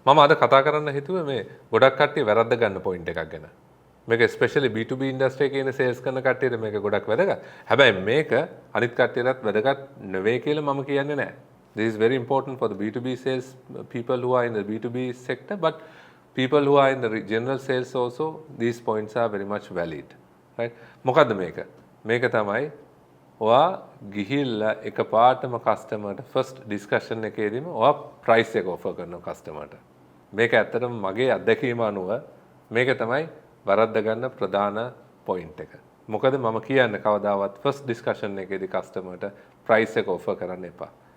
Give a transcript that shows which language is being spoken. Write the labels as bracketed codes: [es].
[si] මම අද කතා කරන්න හිතුවේ මේ ගොඩක් කට්ටිය වැරද්ද ගන්න පොයින්ට් එකක් ගැන. මේක ස්පෙෂලි B2B ඉන්ඩස්ට්‍රි එකේ ඉන්න සේල්ස් කරන කට්ටියට මේක ගොඩක් වැදගත්. හැබැයි මේක අනිත් කට්ටියටත් වැදගත් නෙවෙයි කියලා මම කියන්නේ නැහැ. [en] This is very important for the B2B sales people who are in the B2B sector, but people who are in the general sales also, these points are very much valid. Right? [si] මොකද්ද මේක? මේක තමයි ඔයා ගිහිල්ලා එකපාරටම කස්ටමර්ට first discussion එකේදීම ඔයා price එක offer කරනවා කස්ටමර්ට. මේක ඇත්තටම මගේ අත්දැකීම අනුව මේක තමයි වරද්ද ගන්න ප්‍රධාන පොයින්ට් එක. මොකද මම කියන්නේ කවදාවත් ෆස්ට් ඩිස්කෂන් එකේදී කස්ටමර්ට ප්‍රයිස් එක ඔෆර් කරන්න එපා.